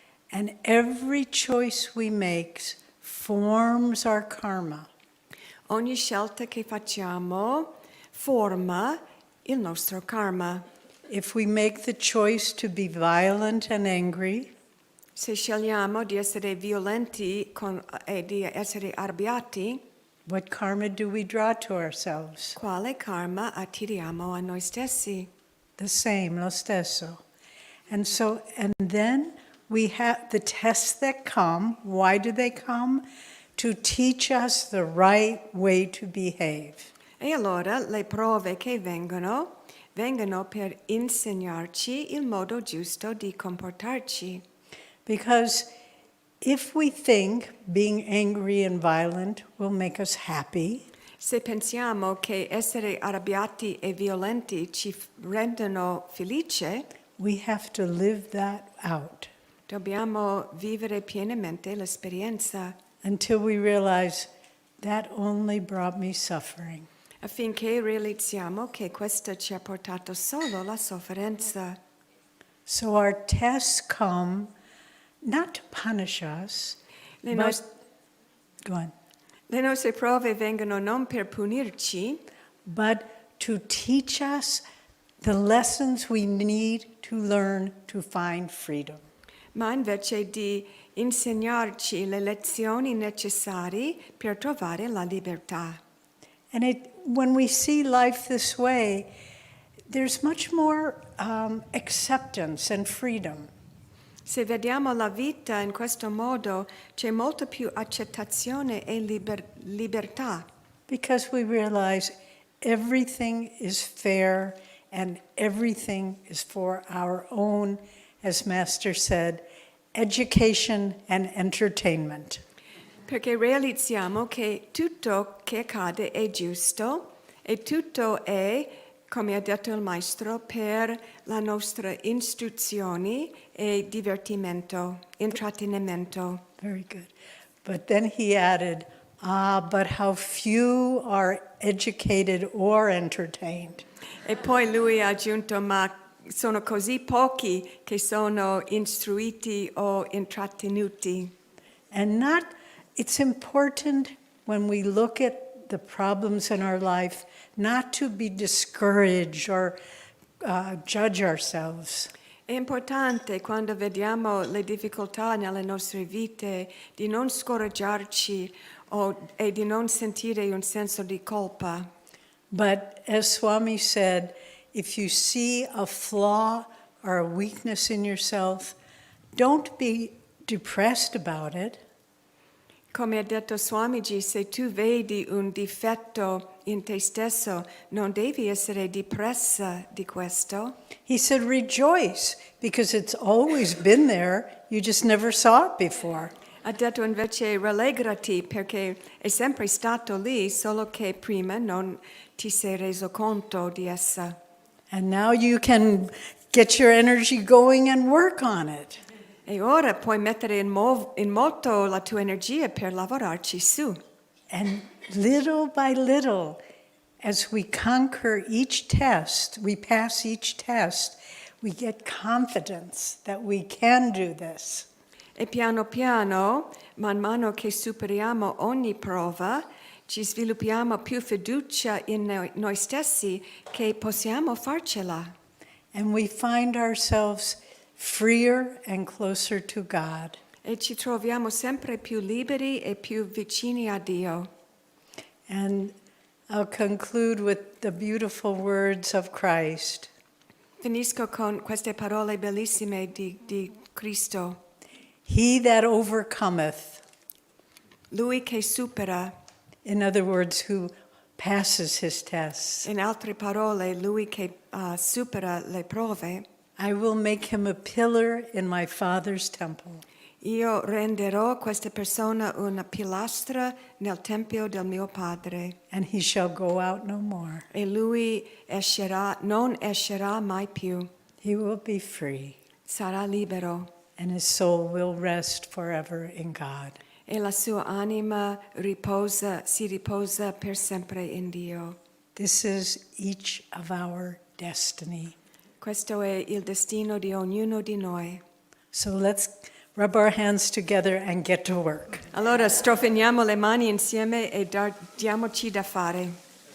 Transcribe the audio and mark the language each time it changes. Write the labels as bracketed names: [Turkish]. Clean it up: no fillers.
[English] And every choice we make forms our karma. [Italian] Ogni scelta che facciamo forma il nostro karma. [English] If we make the choice to be violent and angry, [Italian] Se scegliamo di essere violenti e di essere arrabbiati, [English] what karma do we draw to ourselves? [Italian] quale karma attiriamo a noi stessi? [English] The same, [Italian] lo stesso. [English] And then we have the tests that come. Why do they come? To teach us the right way to behave. [Italian] E allora le prove che vengono per insegnarci il modo giusto di comportarci. [English] Because if we think being angry and violent will make us happy, [Italian] Se pensiamo che essere arrabbiati e violenti ci rendono felice, [English] we have to live that out [Italian] dobbiamo vivere pienamente l'esperienza [English] until we realize that only brought me suffering. [Italian] affinché realizziamo che questo ci ha portato solo la sofferenza. [English] So our tests come not to punish us, [Italian] Le, [English] but, [Italian] nos- [English] go on, [Italian] le nostre prove vengono non per punirci, [English] but to teach us the lessons we need to learn to find freedom. [Italian] ma invece di insegnarci le lezioni necessarie per trovare la libertà. [English] And when we see life this way, there's much more acceptance and freedom. [Italian] Se vediamo la vita in questo modo, c'è molta più accettazione e libertà, [English] Because we realize everything is fair and everything is for our own, as Master said, education and entertainment. [Italian] perché realizziamo che tutto che accade è giusto e tutto è come ha detto il maestro, per la nostra istruzione e divertimento, intrattenimento. [English] Very good. But then he added, but how few are educated or entertained. [Italian] E poi lui ha aggiunto, ma sono così pochi che sono istruiti o intrattenuti. [English] And it's important when we look at the problems in our life not to be discouraged or judge ourselves. [Italian] È importante quando vediamo le difficoltà nelle nostre vite di non scoraggiarci e di non sentire un senso di colpa. [English] But as Swami said, if you see a flaw or a weakness in yourself, don't be depressed about it. [Italian] Come ha detto Swamiji, se tu vedi un difetto in te stesso, non devi essere depressa di questo. [English] He said, rejoice, because it's always been there, you just never saw it before. [Italian] Ha detto invece rallegrati perché è sempre stato lì, solo che prima non ti sei reso conto di essa. [English] And now you can get your energy going and work on it. [Italian] E ora puoi mettere in moto la tua energia per lavorarci su. [English] And little by little, as we conquer each test, we pass each test, we get confidence that we can do this. [Italian] E piano piano, man mano che superiamo ogni prova, ci sviluppiamo più fiducia in noi stessi che possiamo farcela. [English] And we find ourselves freer and closer to God. [Italian] E ci troviamo sempre più liberi e più vicini a Dio. [English] And I'll conclude with the beautiful words of Christ. [Italian] Finisco con queste parole bellissime di Cristo. [English] He that overcometh, [Italian] Lui che supera, [English] in other words, who passes his tests, [Italian] in altre parole, lui che supera le prove, [English] I will make him a pillar in my Father's temple. [Italian] io renderò questa persona una pilastra nel tempio del mio Padre. [English] And he shall go out no more. [Italian] E lui non escerà mai più. [English] He will be free, [Italian] Sarà libero [English] and his soul will rest forever in God. [Italian] e la sua anima si riposa per sempre in Dio. [English] This is each of our destiny. [Italian] Questo è il destino di ognuno di noi. [English] So let's rub our hands together and get to work. [Italian] Allora strofiniamo le mani insieme e diamoci da fare.